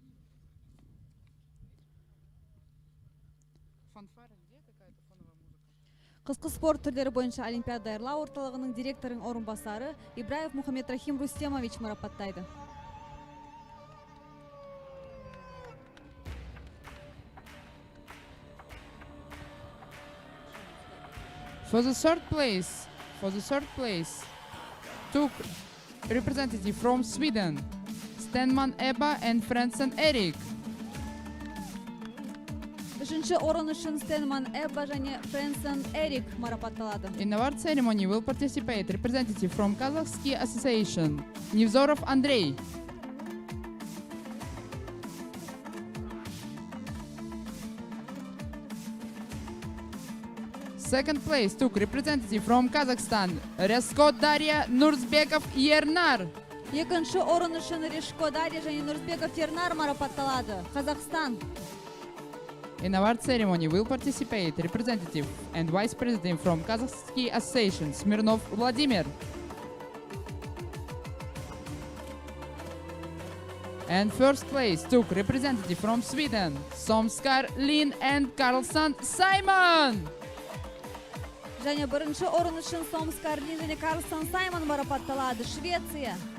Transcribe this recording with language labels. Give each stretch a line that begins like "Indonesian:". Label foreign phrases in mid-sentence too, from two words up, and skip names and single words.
Kazakh: Қысқы спорт түрлері бойынша Олимпиада даярлау орталығының директорының орынбасары Ибраев Мухаммед Рахим Рустемович марапаттайды.
English: For the third place, took representative from Sweden, Stenman Ebba and Frentzen Erik.
Kazakh: Үшінші орын үшін Стенман Эбба және Френсен Эрик марапатталады.
English: In award ceremony will participate representative from Kazakhstan Association, Nevzorov Andrei. Second place took representative from Kazakhstan, Resko Darya Nurzbekov Yernar.
Kazakh: Екінші орын үшін Решко Дарья және Нұрсбеков Ернар марапатталады. Қазақстан.
English: In award ceremony will participate representative and vice president from Kazakhstan Association, Smirnov Vladimir. And first place took representative from Sweden, Somskar Lin and Karlsson Simon.
Kazakh: Және бірінші орын үшін Сомс Карлин және Карлсон Саймон марапатталады. Швеция.